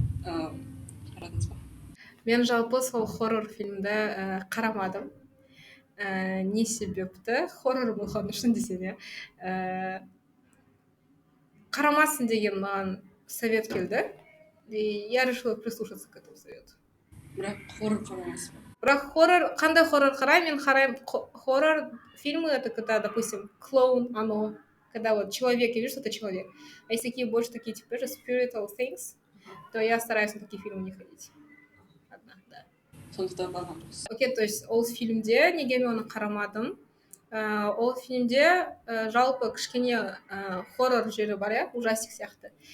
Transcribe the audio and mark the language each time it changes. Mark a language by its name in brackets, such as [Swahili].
[Kazakh] Қарадыңыз ба? Мен жалпы сол хоррор фильмді қарамадым. Не себепті? Хоррор болған үшін десең, қарамасын деген маған [Russian] совет [Kazakh] келді. [Russian] И я решила прислушаться к этому совету. [Kazakh] Бірақ хоррор қарамайсыз ба? Бірақ қандай хоррор қараймын? Мен қараймын хоррор [Russian] фильмы, это когда, допустим, клоун, оно, когда вот человек, я вижу, что это человек. А если такие больше такие, типа, [English] spiritual things, [Russian] то я стараюсь на такие фильмы не ходить. Одна, да. [Kazakh] Сондықтан барған жоқсыз. [Russian] Окей, то есть [Kazakh] ол фильмде, неге мен оны қарамадым? Ол фильмде жалпы кішкене хоррор жері бар, иә, [Russian] ужастик [Kazakh] сияқты.